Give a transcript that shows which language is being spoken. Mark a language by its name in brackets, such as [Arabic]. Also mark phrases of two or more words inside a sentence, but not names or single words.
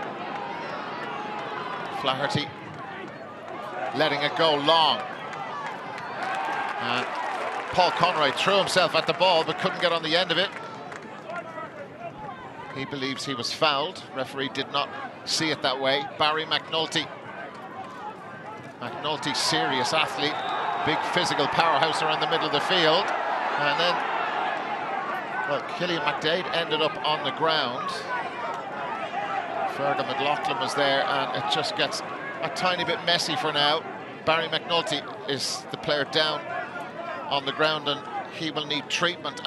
[English] Flaherty letting it go long. And Paul Conroy threw himself at the ball but couldn't get on the end of it. He believes he was fouled. Referee did not see it that way. Barry McNulty. McNulty, serious athlete, big physical powerhouse around the middle of the field. And then, well, Cillian McDaid ended up on the ground. Fergal McLaughlin was there, and it just gets a tiny bit messy for now. Barry McNulty is the player down on the ground, and he will need treatment.